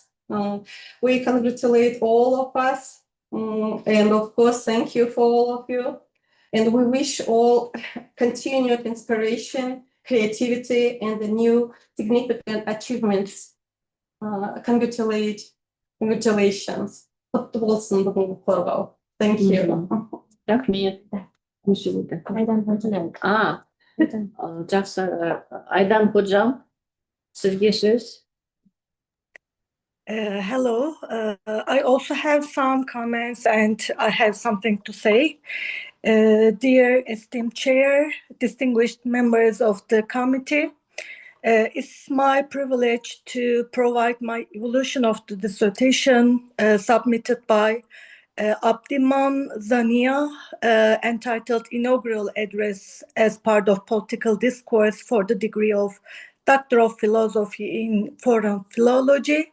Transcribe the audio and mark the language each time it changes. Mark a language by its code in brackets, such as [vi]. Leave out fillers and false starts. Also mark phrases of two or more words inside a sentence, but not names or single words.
[en] We congratulate all of us. And of course, thank you for all of you. And we wish all continued inspiration, creativity, and the new significant achievements. Congratulations. [kk] Құтты болсын бүгінгі қорғау. [en] Thank you. [kk] Рахмет. Жақсы. Айдан Ходжам, сізге сөз. [en] Hello. I also have some comments and I have something to say. Dear esteemed chair, distinguished members of the committee, it's my privilege to provide my evolution of the dissertation submitted by Әбдиман Zania, entitled Inaugural Address as part of Political Discourse for the degree of Doctor of Philosophy in Foreign Philology.